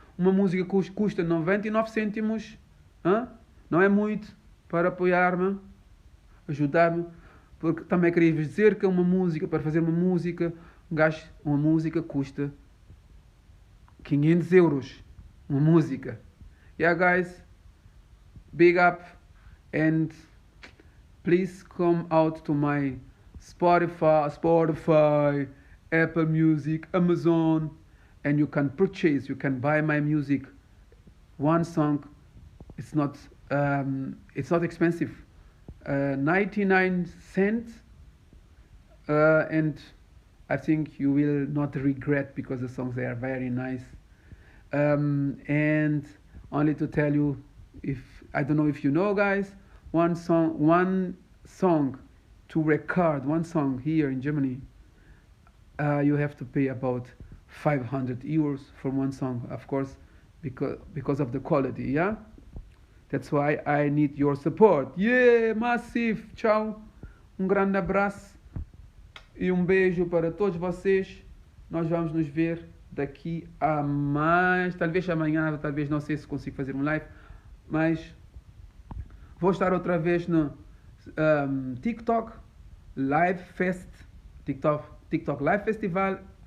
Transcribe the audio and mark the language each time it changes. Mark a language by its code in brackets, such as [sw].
[pt] Uma música que custa 99 cêntimos, não é muito, para apoiar-me, ajudar-me, porque também queria vos dizer que para fazer uma música custa 500 euros, uma música. [en] Yeah guys, big up, and please come out to my Spotify, Apple Music, Amazon, and you can buy my music. One song, it's not expensive, 99 cents, and I think you will not regret, because the songs are very nice. And only to tell you, I don't know if you know, guys, one song to record one song here in Germany, you have to pay about 500 euros for one song, of course, because of the quality, yeah? That's why I need your support. Yeah, massive. Tchau. [pt] Grande abraço e beijo para todos vocês. Nós vamos nos ver daqui a mais, talvez amanhã, talvez, não sei se consigo fazer um live, mas vou estar outra vez no TikTok Live Fest, TikTok Live Festival.